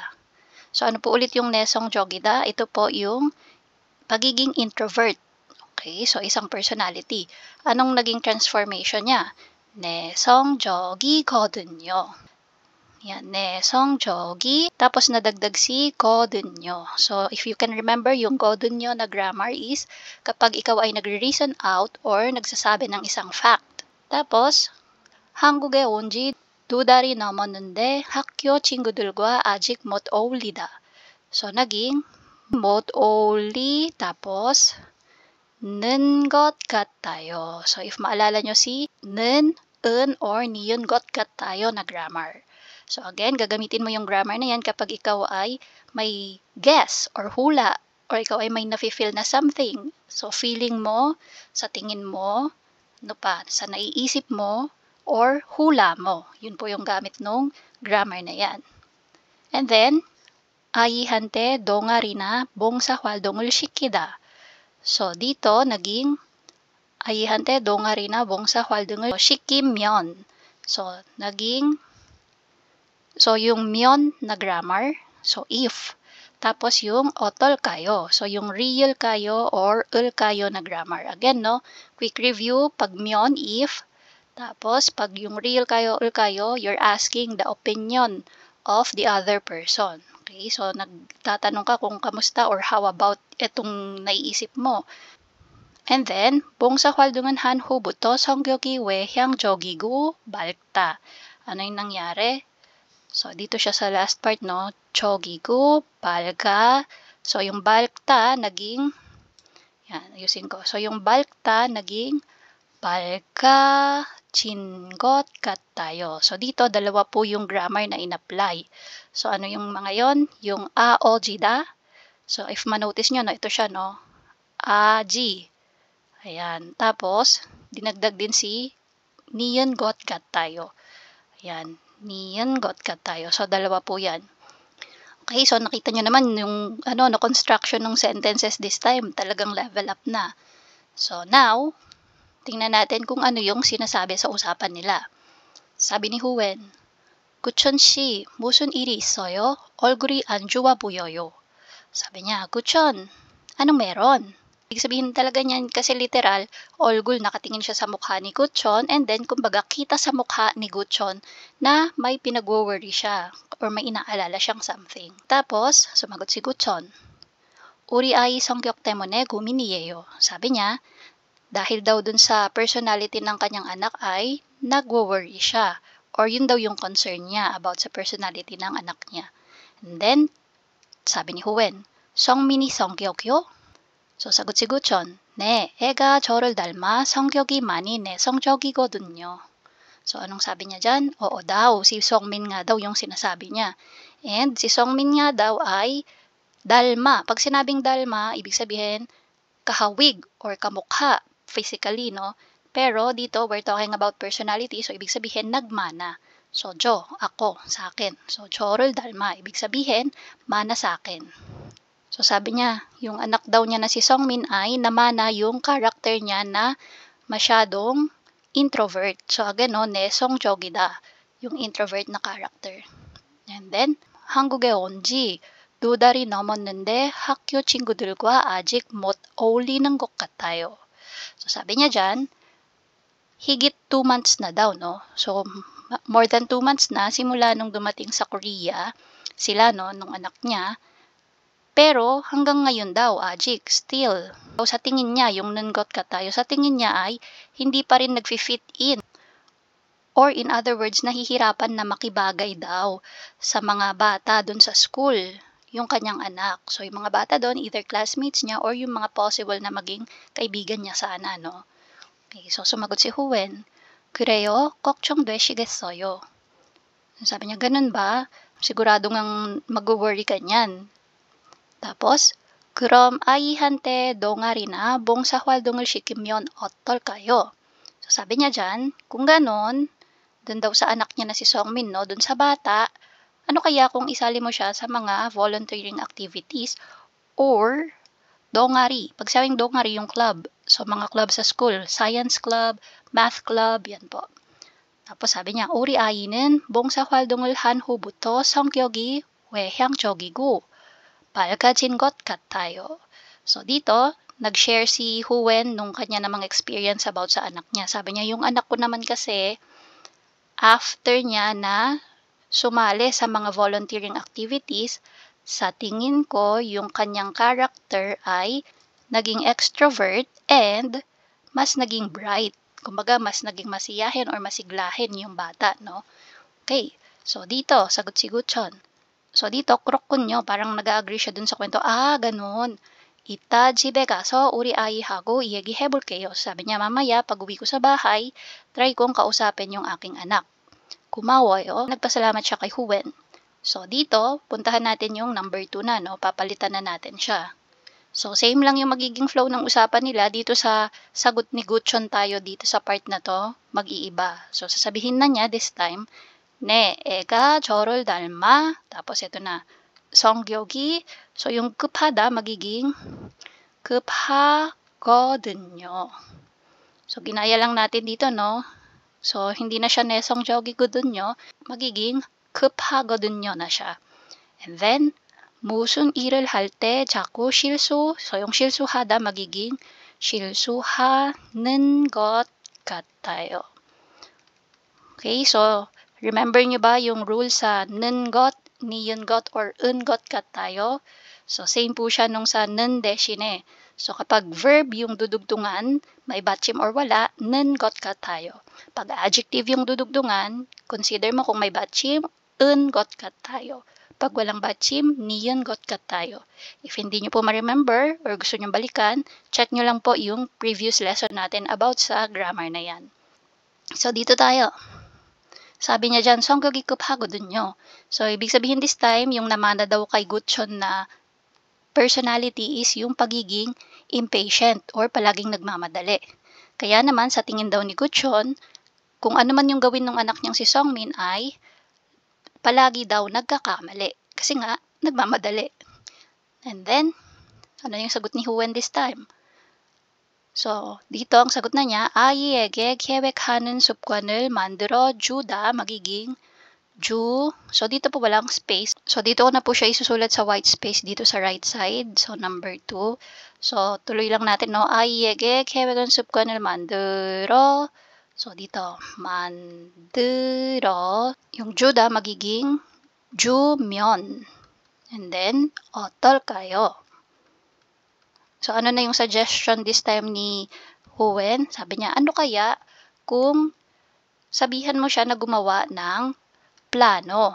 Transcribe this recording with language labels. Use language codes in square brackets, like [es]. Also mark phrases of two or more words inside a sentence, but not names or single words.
[tl] So, ano po ulit yung Nesong Jogida? Ito po yung pagiging introvert. Okay, so isang personality. Anong naging transformation niya? Nesong Jogi Kodunyo. Yan, Nesong Jogi. Tapos nadagdag si Kodunyo. [en] So, if you can remember, [tl] yung Kodunyo na grammar is kapag ikaw ay nagre-reason out or nagsasabi ng isang fact. Tapos, [ko] 한국에 온 지 2달이 넘었는데 학교 친구들과 아직 못 어울리다. [tl] So, naging [ko] 못 어울리 [tl] tapos [ko] 는 것 같아요. [tl] So, if maalala nyo si 는, un, or [ko] niyon got 같아요 [tl] na grammar. So, again, gagamitin mo yung grammar na yan kapag ikaw ay may guess or hula or ikaw ay may nafe-feel na something. So, feeling mo, sa tingin mo, ano pa, sa naiisip mo, or hula mo. Yun po yung gamit nung grammar na yan. And then, [ko] 아이한테 동아리나 봉사 활동을 시키다. [tl] So, dito, naging [ko] 아이한테 동아리나 봉사 활동을 시키면. [tl] So, naging, so yung 면 na grammar, so if. Tapos yung otol kayo. So, yung real kayo or ul kayo na grammar. Again, no, quick review, pag myon, if. Tapos, pag yung real kayo, ul kayo, [en] you're asking the opinion of the other person. [tl] Okay, so nagtatanong ka kung kamusta or how about itong naiisip mo. And then, [ko] 봉사 활동은 한 후부터 성격이 외향적이고 밝다. [tl] Ano yung nangyari? So, dito siya sa last part, no? [ko] 적이고, 밝아. [tl] So, yung 밝다, naging, yan, ayusin ko. So, yung 밝다, naging [ko] 밝아진 것 같아요. [tl] So, dito, dalawa po yung grammar na in-apply. So, ano yung mga yon? Yung a, o, jida. So, if manotice nyo, no, ito siya, no? A, ji. Ayan. Tapos, dinagdag din si [ko] niyon got 같아요. [tl] Ayan. [ko] niyon got 같아요. [tl] So, dalawa po yan. Okay, so nakita nyo naman yung no, construction ng sentences [en] this time. [tl] Talagang [en] level up [tl] na. So, now, tingnan natin kung ano yung sinasabi sa usapan nila. Sabi ni Huwen, [ko] 구천 씨, 무슨 일이 있어요? 얼굴이 안 좋아 보여요. [tl] Sabi niya, Guchon, anong meron? Ibig sabihin talaga niyan kasi literal, Olgul nakatingin siya sa mukha ni Guchon and then kumbaga kita sa mukha ni Guchon na may pinag-worry siya or may inaalala siyang something. Tapos, sumagot si Guchon, [ko] 우리 아이 성격 때문에 고민이에요. [tl] Sabi niya, dahil daw dun sa personality ng kanyang anak ay nagwo-worry siya or yun daw yung concern niya about sa personality ng anak niya. And then, sabi ni Huwen, [ko] 성민이 성격이요? [tl] So, sagot si Guchon, [ko] 네, 애가 저를 닮아 성격이 많이 내성적이거든요. [tl] So, anong sabi niya dyan? Oo daw, si Songmin nga daw yung sinasabi niya. And si Songmin nga daw ay dalma. Pag sinabing dalma, ibig sabihin kahawig or kamukha physically, no? Pero dito, [en] we're talking about personality, [tl] so ibig sabihin nagmana. So, ako, sa akin. So, [ko] 저를 닮아, [tl] ibig sabihin, mana sa akin. So, sabi niya, yung anak daw niya na si Songmin ay namana yung character niya na masyadong introvert. So, again, no, 내성적이다, yung introvert na character. And then, [ko] 한국에 온 지 2달이 넘었는데 학교 친구들과 아직 못 어울리는 것 같아요. [tl] So, sabi niya dyan, higit 2 months na daw, no? So, [en] more than 2 months [tl] na simula nung dumating sa Korea, sila, no, nung anak niya. Pero, hanggang ngayon daw, ajik, still. So, sa tingin niya, yung nunggot ka tayo, sa tingin niya ay hindi pa rin nag-fit in. [en] Or in other words, [tl] nahihirapan na makibagay daw sa mga bata dun sa school, yung kanyang anak. So, yung mga bata doon, either classmates niya or yung mga possible na maging kaibigan niya sana, no? Okay, so sumagot si Huwen, [ko] 그래요? 걱정되시겠어요. [tl] Sabi niya, ganun ba? Sigurado ngang mag-worry ka niyan. Tapos, [ko] 그럼 아이한테 동아리나 봉사활동을 시키면 어떨까요? [tl] So, sabi niya dyan, kung ganun, dun daw sa anak niya na si Songmin, no, dun sa bata, ano kaya kung isali mo siya sa mga volunteering activities or dongari. Pag sabing dongari, yung club. So, mga club sa school. Science club, math club, yan po. Tapos sabi niya, [ko] 우리 아이는 봉사활동을 한 후부터 성격이 외향적이고 밝아진 것 같아요. [tl] So, dito, nag-share si Huwen nung kanya namang experience about sa anak niya. Sabi niya, yung anak ko naman kasi, after niya na sumali sa mga volunteering activities, sa tingin ko, yung kanyang character ay naging extrovert and mas naging bright. Kumbaga, mas naging masiyahin or masiglahin yung bata, no? Okay, so dito, sagot si Guchon. So dito, krukunyo, parang nag-agree siya dun sa kwento. Ganun. [ko] 이따 집에 가서 우리 아이하고 얘기해볼게요. [tl] Sabi niya, mamaya, pag uwi ko sa bahay, try kong kausapin yung aking anak. Kumawayo, nagpasalamat siya kay Huwen. So, dito, puntahan natin yung number 2 na, no? Papalitan na natin siya. So, same lang yung magiging flow ng usapan nila. Dito sa sagot ni Guchon tayo dito sa part na to, mag-iiba. So, sasabihin na niya [en] this time, [ko] 네, 애가 저를 닮아. [tl] Tapos, ito na, 성격이. So, yung 급하다, magiging 급하거든요. So, ginaya lang natin dito, no? So, hindi na siya 내성적이거든요. magiging 급하거든요 na siya. And then, [ko] 무슨 일을 할 때 자꾸 실수, [tl] so yung 실수하다 magiging [ko] 실수하는 것 같아요. [tl] Okay, so, remember nyo ba yung rule sa [ko] 는 것, niyon got, or un got 같아요? [tl] So, same po siya nung sa [ko] 는 대신에. [tl] So, kapag verb yung dudugtungan, may batchim or wala, [ko] 는 것 같아요. [tl] Pag adjective yung dudugtungan, consider mo kung may batchim, [ko] 은 것 같아요. [tl] Pag walang batchim, [ko] niyon got 같아요. [tl] If hindi nyo po ma-remember or gusto nyo balikan, check nyo lang po yung previous lesson natin about sa grammar na yan. So, dito tayo. Sabi niya dyan, [ko] 성격이 급하거든요. [tl] So, ibig sabihin [en] this time, [tl] yung namana daw kay Guchon na personality is yung pagiging impatient or palaging nagmamadali. Kaya naman, sa tingin daw ni Guchon, kung ano man yung gawin ng anak niyang si Songmin ay palagi daw nagkakamali. Kasi nga, nagmamadali. And then, ano yung sagot ni Huwen this time? So, dito ang sagot na niya, [ko] 아이에게 계획하는 습관을 만들어 주다 magiging Ju. [tl] So, dito po walang space. So, dito ko na po siya isusulat sa white space dito sa right side. So, number 2. So, tuloy lang natin, no? [ko] 아이에게 계획은 습관을 만들어. [tl] So, dito, 만들어. Yung juda magiging 주면. And then, [ko] 어떨까요? [tl] So, ano na yung suggestion [en] this time [tl] ni Howen? Sabi niya, ano kaya kung sabihan mo siya na gumawa ng plano.